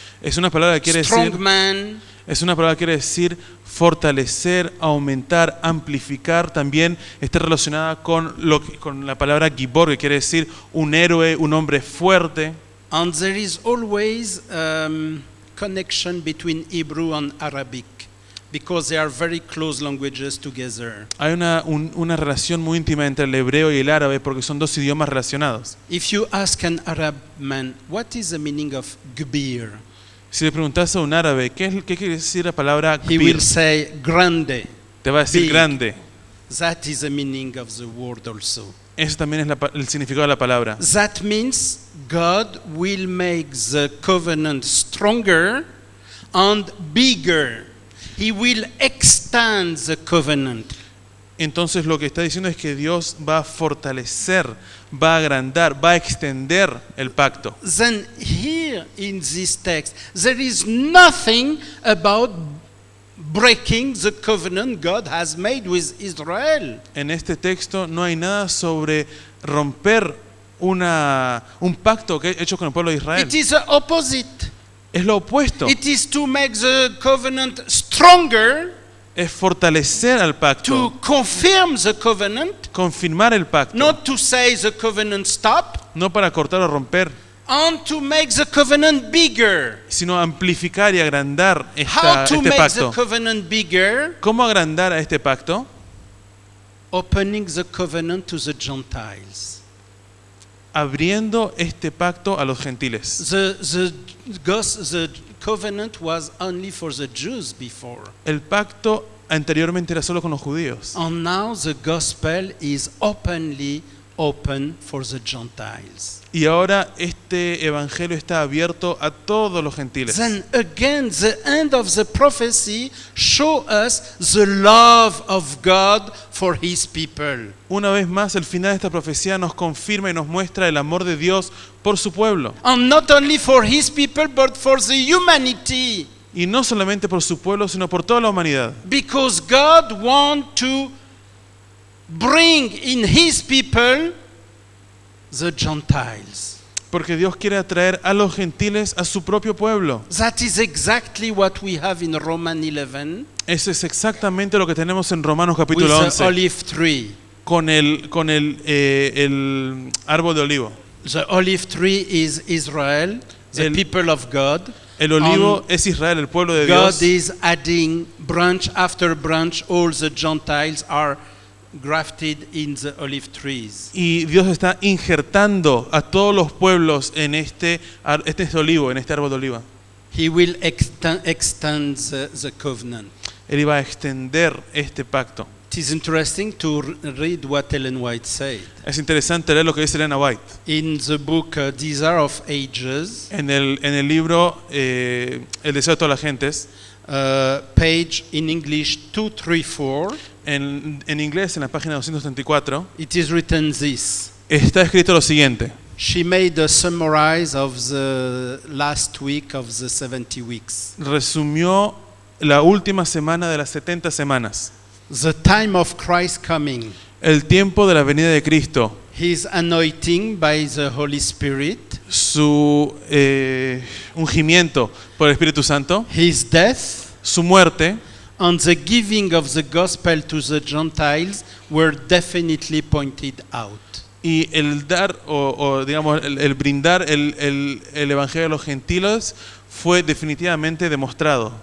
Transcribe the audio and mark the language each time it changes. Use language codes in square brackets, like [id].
[es] es una palabra que quiere [en] strong [es] decir, [en] man. [es] es una palabra que quiere decir fortalecer, aumentar, amplificar. También está relacionada con con la palabra gibor, que quiere decir un héroe, un hombre fuerte. [en] And there is always connection between Hebrew and Arabic because they are very close languages together. [es] Hay una relación muy íntima entre el hebreo y el árabe porque son dos idiomas relacionados. [en] If you ask an Arab man, what is the meaning of gbir? [es] Si le preguntas a un árabe qué quiere decir la palabra [en] He gbir, will say grande. [es] te va a decir [en] big. [es] grande. [en] That is the meaning of the word also. [es] Eso también es el significado de la palabra. [en] That means God will make the covenant stronger and bigger. He will extend the covenant. [es] Entonces lo que está diciendo es que Dios va a fortalecer, va a agrandar, va a extender el pacto. [en] Then here in this text, there is nothing about breaking the covenant God has made with Israel. [es] En este texto no hay nada sobre romper un pacto que hecho con el pueblo de Israel. [en] It is the opposite. [es] Es lo opuesto. [en] It is to make the covenant stronger, [es] Es fortalecer al [en] to [es] pacto, [en] confirm the covenant, [es] confirmar el pacto, [en] not to say the covenant stop, [es] no para cortar o romper, [en] and to make the covenant bigger. [es] sino amplificar y agrandar [en] How to make the [es] pacto. [en] covenant bigger? [es] ¿Cómo agrandar a este pacto? [en] Opening the covenant to the Gentiles. [es] Abriendo este pacto a los gentiles. [en] The covenant was only for the Jews before. [es] El pacto anteriormente era solo con los judíos. [en] And now the gospel is openly open for the Gentiles. [es] Y ahora este evangelio está abierto a todos los gentiles. [en] Then again, the end of the prophecy show us the love of God for his people. [es] Una vez más, el final de esta profecía nos confirma y nos muestra el amor de Dios por su pueblo. [en] And not only for his people, but for the humanity. [es] Y no solamente por su pueblo, sino por toda la humanidad. [en] Because God wants to bring in his people the Gentiles. [es] Porque Dios quiere atraer a los gentiles a su propio pueblo. [en] That is exactly what we have in Romans 11 [es] Eso es exactamente lo que tenemos en Romanos [en] with [es] capítulo [en] the [es] 11 [en] olive tree. [es] con el árbol de olivo. [en] The olive tree is Israel, the [es] El- [en] people of God. [es] El olivo es Israel, el pueblo de [en] God [es] Dios. [en] is adding branch after branch. All the Gentiles are grafted in the olive trees. [es] Y Dios está injertando a todos los pueblos en este olivo, en este árbol de oliva. [en] He will extend the covenant. [es] Él iba a extender este pacto. [en] It is interesting to read what Ellen White said. [es] Es interesante leer lo que dice Elena White. [en] In the book Desire of Ages, [es] En el libro El deseo de todas las gentes, [en] page in English 234, [es] en inglés, en la página 234, [en] it is written this. [es] está escrito lo siguiente. [en] She made a summary of the last week of the 70 weeks. [es] Resumió la última semana de las 70 semanas. [en] The time of Christ coming. [es] El tiempo de la venida de Cristo. [en] His anointing by the Holy Spirit. [es] Su ungimiento por el Espíritu Santo. [en] His death. [es] Su muerte. [en] And the giving of the gospel to the Gentiles were definitely pointed out. [es] Y el dar, digamos, el brindar el evangelio a los gentiles fue definitivamente demostrado.